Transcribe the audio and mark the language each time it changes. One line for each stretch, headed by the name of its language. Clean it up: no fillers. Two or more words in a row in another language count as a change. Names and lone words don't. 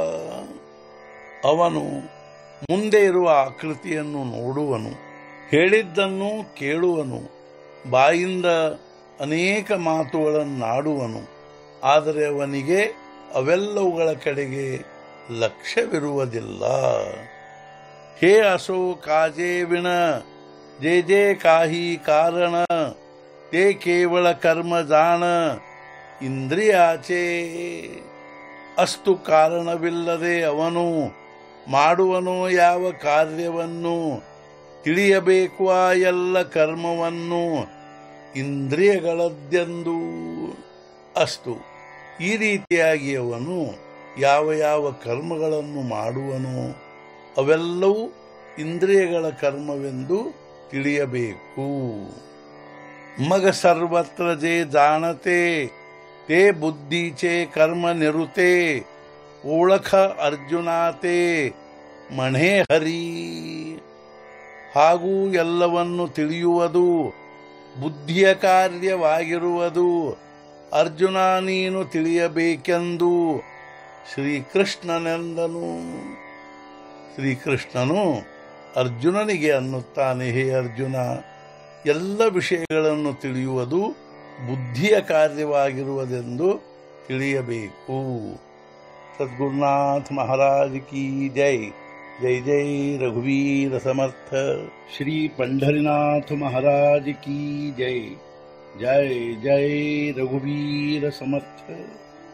Kannada: ಅವನು ಮುಂದೆ ಇರುವ ಆಕೃತಿಯನ್ನು ನೋಡುವನು, ಹೇಳಿದ್ದನ್ನು ಕೇಳುವನು, ಬಾಯಿಂದ ಅನೇಕ ಮಾತುಗಳನ್ನಾಡುವನು, ಆದರೆ ಅವನಿಗೆ ಅವೆಲ್ಲವುಗಳ ಕಡೆಗೆ ಲಕ್ಷ್ಯವಿರುವುದಿಲ್ಲ।
Marathi: ಹೇ असो काजे विण जे जे काही कारण ते केवळ कर्म जाण ಇಂದ್ರಿಯಾಚೆ।
Kannada: ಅಷ್ಟು ಕಾರಣವಿಲ್ಲದೆ ಅವನು ಮಾಡುವನು ಯಾವ ಕಾರ್ಯವನ್ನು, ತಿಳಿಯಬೇಕು ಆ ಎಲ್ಲ ಕರ್ಮವನ್ನು ಇಂದ್ರಿಯಗಳದ್ದೆಂದು। ಅಷ್ಟು ಈ ರೀತಿಯಾಗಿ ಅವನು ಯಾವ ಯಾವ ಕರ್ಮಗಳನ್ನು ಮಾಡುವನೋ ಅವೆಲ್ಲವೂ ಇಂದ್ರಿಯಗಳ ಕರ್ಮವೆಂದು ತಿಳಿಯಬೇಕು।
Marathi: मग सर्वत्र जे जाणते ते बुद्धीचे कर्म निरुते ओळख अर्जुनाते म्हणे हरि।
Kannada: ಹಾಗೂ ಎಲ್ಲವನ್ನು ತಿಳಿಯುವುದು ಬುದ್ಧಿಯ ಕಾರ್ಯವಾಗಿರುವುದು ಅರ್ಜುನ ನೀನು ತಿಳಿಯಬೇಕೆಂದು ಶ್ರೀಕೃಷ್ಣನೆಂದನು। ಶ್ರೀಕೃಷ್ಣನು ಅರ್ಜುನನಿಗೆ ಅನ್ನುತ್ತಾನೆ, ಹೇ ಅರ್ಜುನ, ಎಲ್ಲ ವಿಷಯಗಳನ್ನು ತಿಳಿಯುವುದು ಬುದ್ಧಿಯ ಕಾರ್ಯವಾಗಿರುವುದೆಂದು ತಿಳಿಯಬೇಕು.
Hindi: सद्गुरुनाथ महाराज की जय.
Marathi: जय जय रघुवीर समर्थ.
Hindi: ಶ್ರೀ पंढरीनाथ महाराज की जय.
Marathi: जय जय रघुवीर समर्थ.